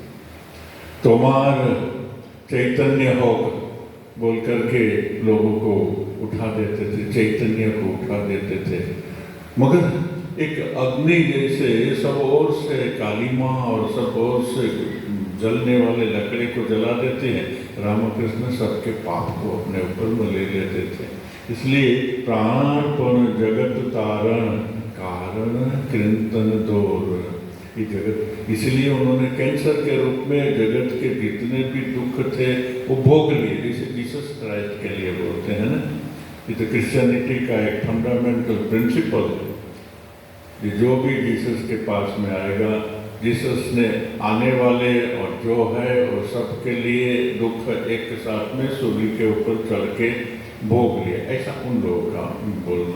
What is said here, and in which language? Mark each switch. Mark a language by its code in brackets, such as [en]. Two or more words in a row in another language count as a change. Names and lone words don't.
[bn] তোমার চৈতন্য হোক [hi] बोल करके लोगों को उठा देते थे, चैतन्य को उठा देते थे। मगर एक अग्नि जैसे सब ओर से काली माँ और सब ओर से जलने वाले लकड़ी को जला देते हैं, रामकृष्ण सबके पाप को अपने ऊपर में ले लेते थे। [bn] इसलिए প্রাণার্পণ জগত তারণ কারণ কৃন্তন দোর, [hi] ये जगत, इसलिए उन्होंने कैंसर के रूप में जगत के जितने भी दुख थे वो भोग लिए, जैसे जीसस क्राइस्ट के लिए बोलते हैं ना। ये तो क्रिश्चियनिटी का एक [en] fundamental principle [hi] है, ये जो भी जीसस के पास में आएगा, जीसस ने आने वाले और जो है वो सब के लिए दुख एक साथ में सूली के ऊपर चढ़ के भोग लिए, ऐसा उन लोगों का बोलना।